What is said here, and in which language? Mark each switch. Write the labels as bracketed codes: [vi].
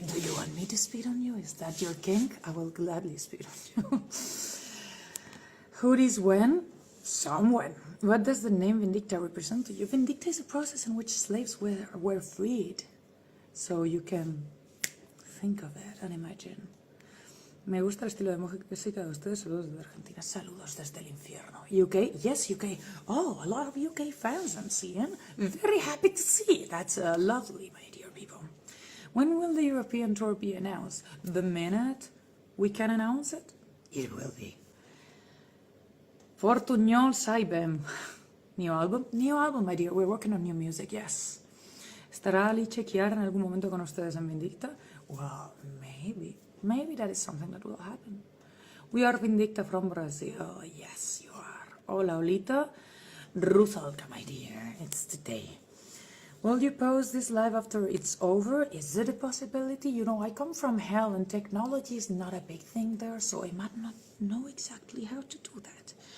[en] Do you want me to spit on you? Is that your kink? I will gladly spit on you. Who is when? Someone. What does the name Vindicta represent to you? Vindicta is a process in which slaves were freed. So you can think of it and imagine. [es] Me gusta el estilo de música de ustedes. Saludos desde Argentina. Saludos desde el infierno. [en] UK? Yes, UK. Oh, a lot of UK fans I'm seeing. Very happy to see. That's lovely, my dear people. When will the European tour be announced? The minute we can announce it, it will be. Fortuñol Saibem. New album? New album, my dear. We're working on new music, yes. [es] ¿Estará Alice Chiara en algún momento con ustedes en Vindicta? [en] Well, maybe. Maybe that is something that will happen. We are Vindicta from Brazil. Yes, you are. [es] Hola, Olita. [en] Rosalka, my dear. It's today. Will you post this live after it's over? Is it a possibility? You know, I come from hell and technology is not a big thing there, so I might not know exactly how to do that.